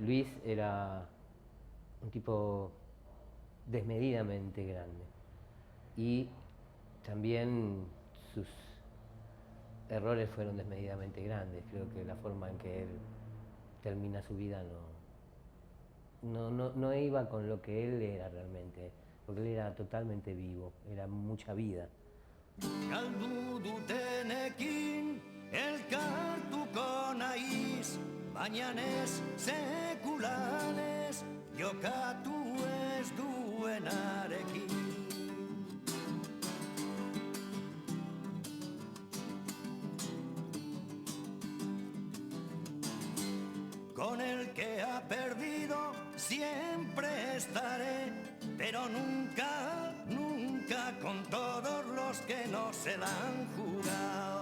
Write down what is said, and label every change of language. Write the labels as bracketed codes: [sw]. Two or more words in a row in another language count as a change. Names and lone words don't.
[es] Luis era un tipo desmedidamente grande y también sus errores fueron desmedidamente grandes. Creo que la forma en que él termina su vida no iba con lo que él era realmente, porque él era totalmente vivo, era mucha vida. [eu] Galdu dutenekin elkartuko naiz, bainanez sekulanez jokatu ez duenarekin. [es] Con el que ha perdido siempre estaré, pero nunca, nunca con todos los que no se la han jugado.